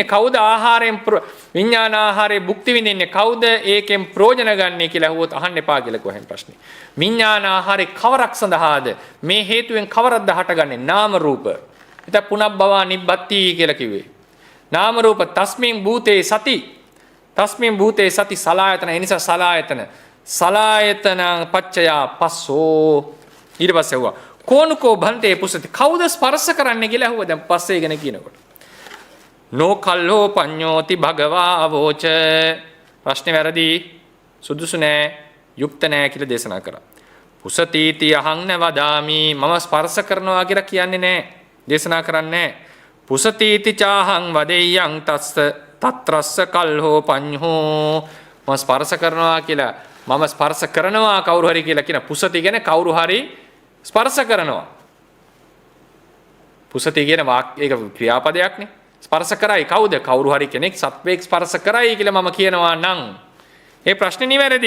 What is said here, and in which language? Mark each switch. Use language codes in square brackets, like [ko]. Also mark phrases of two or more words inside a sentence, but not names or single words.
[si] කවුද ආහාරයෙන් විඥාන ආහාරයේ භුක්ති විඳින්නේ? කවුද ඒකෙන් ප්‍රයෝජන ගන්නේ කියලා අහුවොත් අහන්න එපා කියලා කොහෙන් ප්‍රශ්නේ. විඥාන ආහාරේ කවරක් සඳහාද? මේ හේතුවෙන් කවරක්ද හටගන්නේ? නාම රූප. එතන [pi] පුනබ්බවා නිබ්බත්ති [si] කියලා කිව්වේ. නාම රූප [pi] තස්මින් භූතේ සති. තස්මින් භූතේ සති සලායතන. [si] ඒ නිසා [pi] සලායතන පච්චයා පස්සෝ. [si] ඊට පස්සේ වුණා [pi] කෝනුකෝ භන්තේ පුසති. [si] කවුද ස්පර්ශ කරන්නේ කියලා අහුවා. දැන් පස්සේ ගැන කියනකොට [pi] නෝ කල්ලෝ පඤ්ඤෝති භගවා අවෝච. [si] ප්‍රශ්නේ වැරදි, සුදුසු නෑ, යුක්ත නෑ කියලා දේශනා කරා. [pi] පුසතිති අහං න වදාමි. [si] මම ස්පර්ශ කරනවා කියලා කියන්නේ නෑ, දේශනා කරන්නේ නෑ. [pi] පුසතිති චාහං වදෙය්‍යං තස්ස තත්‍රස්ස කල්හෝ පඤ්ඤෝ. [si] මම ස්පර්ශ කරනවා කියලා, මම ස්පර්ශ කරනවා කවුරු හරි කියලා කියන පුසති කියන්නේ කවුරු හරි ස්පර්ශ කරනවා. පුසති කියන ඒක ක්‍රියාපදයක්නේ. ස්පර්ශ කරයි කවුද? කවුරු හරි කෙනෙක් සත්වයක් ස්පර්ශ කරයි කියලා මම කියනවා නම් ඒ ප්‍රශ්නේ නිවැරදි.